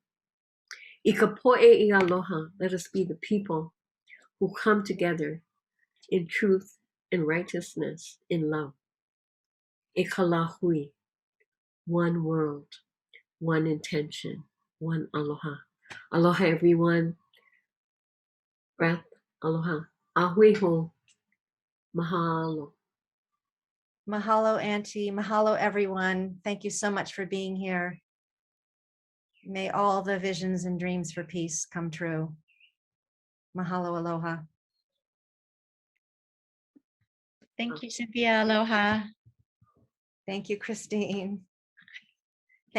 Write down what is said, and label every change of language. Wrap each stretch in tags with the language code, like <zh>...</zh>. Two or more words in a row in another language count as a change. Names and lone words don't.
<haw>Ikapo'e I aloha,</haw> <en>let us be the people who come together in truth and righteousness, in love. Ikalahui, one world, one intention, one aloha. Aloha, everyone. Breath, aloha.</en> <haw>Ahui ho. Mahalo.</haw> <en>Mahalo, Auntie. Mahalo, everyone. Thank you so much for being here. May all the visions and dreams for peace come true.</en> <haw>Mahalo, aloha.</haw> <en>Thank you, Cynthia. Aloha. Thank you, Christine. Thank you, Kalama.</en>